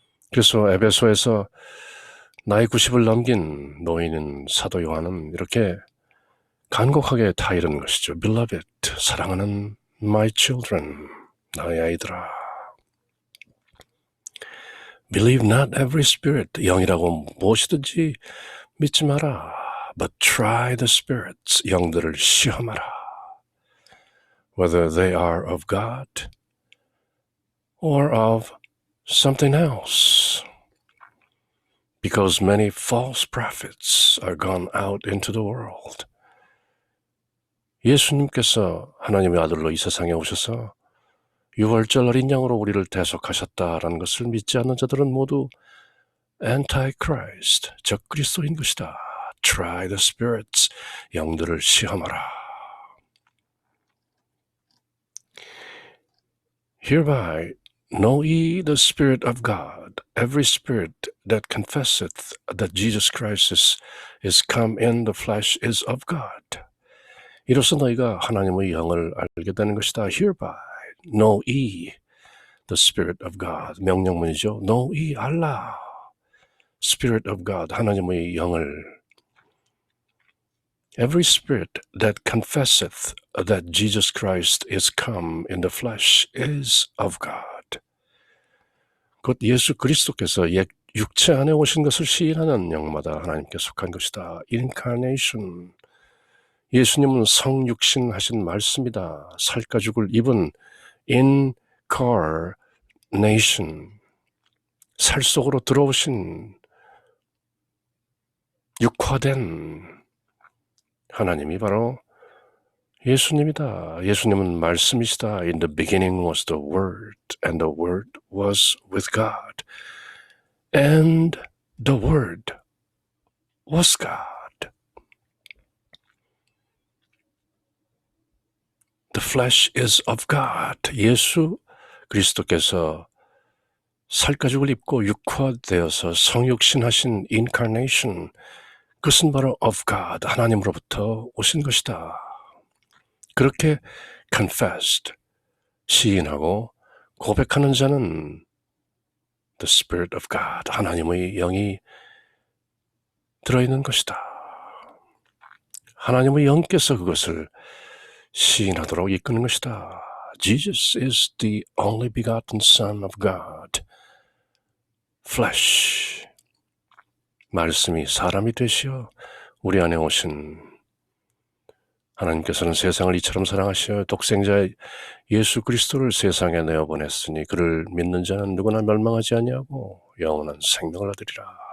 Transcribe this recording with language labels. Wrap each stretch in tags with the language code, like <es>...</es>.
<ko>그래서 에베소에서 나이 90을 넘긴 노인인 사도 요한은 이렇게 간곡하게 다 이런 것이죠.</ko> <en>Beloved,</en> <ko>사랑하는</ko> <en>my children,</en> <ko>나의 아이들아.</ko> <en>Believe not every spirit,</en> <ko>영이라고 무엇이든지 믿지 마라.</ko> <en>But try the spirits,</en> <ko>영들을 시험하라.</ko> <en>Whether they are of God or of something else. Because many false prophets are gone out into the world.</en> <ko>예수님께서 하나님의 아들로 이 세상에 오셔서 유월절 어린 양으로 우리를 대속하셨다라는 것을 믿지 않는 자들은 모두 Antichrist, 적그리스도인 것이다.</ko> <en>Try the spirits,</en> <ko>영들을 시험하라.</ko> <en>Hereby know ye the Spirit of God. Every spirit that confesseth that Jesus Christ is come in the flesh is of God.</en> <ko>이로써 너희가 하나님의 영을 알게 되는 것이다.</ko> <en>Hereby know ye the Spirit of God.</en> <ko>명령문이죠.</ko> <en>know ye,</en> <ko>알라.</ko> <en>Spirit of God,</en> <ko>하나님의 영을.</ko> <en>Every spirit that confesseth that Jesus Christ is come in the flesh is of God.</en> <ko>곧 예수 그리스도께서 육체 안에 오신 것을 시인하는 영마다 하나님께 속한 것이다.</ko> <en>Incarnation.</en> <ko>예수님은 성육신하신 말씀이다. 살가죽을 입은 Incarnation. 살 속으로 들어오신 육화된 하나님이 바로 예수님이다. 예수님은 말씀이시다.</ko> <en>In the beginning was the Word, and the Word was with God. And the Word was God. The flesh is of God.</en> <ko>예수 그리스도께서 살가죽을 입고 육화되어서 성육신하신 incarnation, 그것은 바로</ko> <en>of God,</en> <ko>하나님으로부터 오신 것이다. 그렇게</ko> <en>confessed,</en> <ko>시인하고 고백하는 자는</ko> <en>the Spirit of God,</en> <ko>하나님의 영이 들어있는 것이다. 하나님의 영께서 그것을 시인하도록 이끄는 것이다.</ko> <en>Jesus is the only begotten Son of God. Flesh.</en> <ko>말씀이 사람이 되시어 우리 안에 오신 하나님께서는 세상을 이처럼 사랑하시어 독생자 예수 그리스도를 세상에 내어보냈으니 그를 믿는 자는 누구나 멸망하지 아니하고 영원한 생명을 얻으리라.</ko>